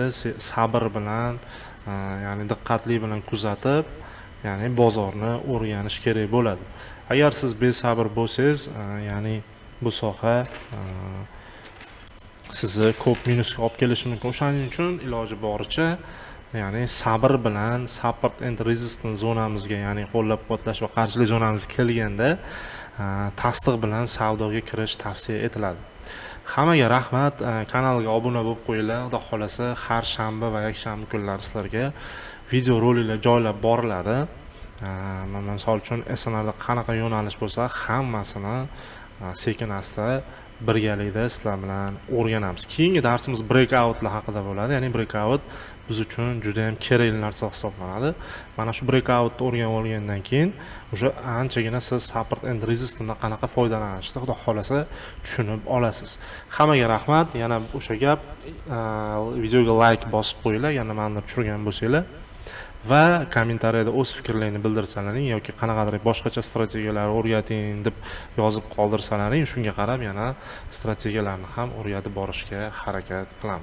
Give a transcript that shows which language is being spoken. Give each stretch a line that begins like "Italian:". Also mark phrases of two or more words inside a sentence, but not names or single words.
Uzbek: Sabr bilan, ya'ni diqqatli bilan kuzatib, ya'ni bozorni o'rganish kerak bo'ladi. Agar siz besabr bo'lsangiz, ya'ni bu soha sizni ko'p minusga olib kelishi mumkin. O'shaning uchun iloji boricha, ya'ni sabr bilan
English: support and resistance
Uzbek: zonamizga, ya'ni qo'llab-quvvatlash va qarshilik zonamizga kelganda tasdiq bilan savdoga kirish tavsiya etiladi. Hammaga rahmat. Kanalga obuna bo'lib qo'yinglar. Xudo xolasa har shanba va yakshanba kunlari sizlarga video roliklar joylab boriladi. Misol uchun SNRda qanaqa yo'nalish bo'lsa, hammasini sekin asta birgalikda sizlar bilan o'rganamiz. Keyingi darsimiz breakoutlar haqida bo'ladi. Ya'ni breakout biz uchun juda ham kerakli narsa hisoblanadi. Mana shu breakoutni o'rganib olgandan keyin o'sha anchagina siz
English: support and resistance
Uzbek: qanaqa foydalanishni xudo xolasa tushunib olasiz. Hammaga rahmat. Yana o'sha gap, videoga like bosib qo'yinglar, yana nimani tushirgan bo'lsanglar va kommentariyada o'z fikrlaringizni bildirsalaring yoki qanaqadir boshqacha strategiyalar o'rgating deb yozib qoldirsalaring, shunga qarab yana strategiyalarni ham o'rgatib borishga harakat qilamiz.